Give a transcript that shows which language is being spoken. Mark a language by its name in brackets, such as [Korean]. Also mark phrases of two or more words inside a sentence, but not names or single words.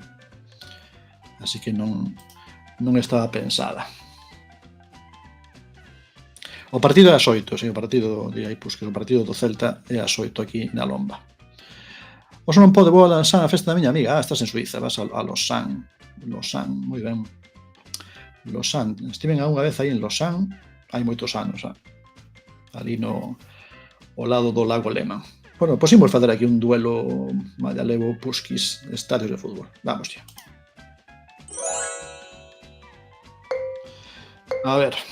[Galician] Así que non estaba pensada. O partido é ás 8, o partido de Aipus, que o partido do Celta é ás 8 aquí na Lomba. O non pode, vou a Lausanne a festa da miña amiga. Estás en Suiza, vas a Lausanne. Lausanne, moi ben. Lausanne, estiven unha vez aí en Lausanne, hai moitos anos, ali ao lado do lago Lema. Bueno, pois imos facer aquí un duelo Mallalevo Puskis, estadios de fútbol. [Spanish] Vamos ya. A ver.